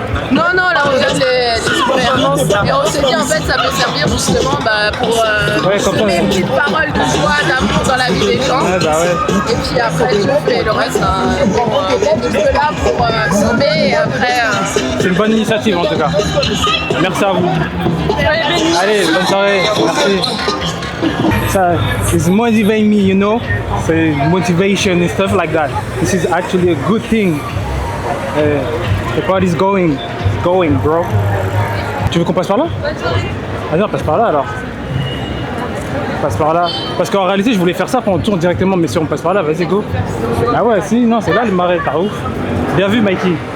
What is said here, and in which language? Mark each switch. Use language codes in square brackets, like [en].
[fr] Non, non, là on donne les suppléments. Et on s'est dit en fait ça peut servir justement pour Ouais, comme ça, donner une ouais. petite parole de joie, d'amour dans la vie des gens. Ouais, bah ouais. Et puis après Dieu fait le reste. On est juste là pour sauver et après. C'est une bonne initiative en tout cas. Merci à vous. Allez, bonne soirée. Merci. [en] So, it's motivating me, you know. So motivation and stuff like that. This is actually a good thing. The party's going, bro. [fr] Tu veux qu'on passe par là? Vas-y, on passe par là alors. On passe par là. Parce qu'en réalité, je voulais faire ça, qu'on tourne directement, mais si on passe par là, vas-y, go. Ah ouais, si, non, c'est là le marais, t'as ouf. Bien vu, Mikey.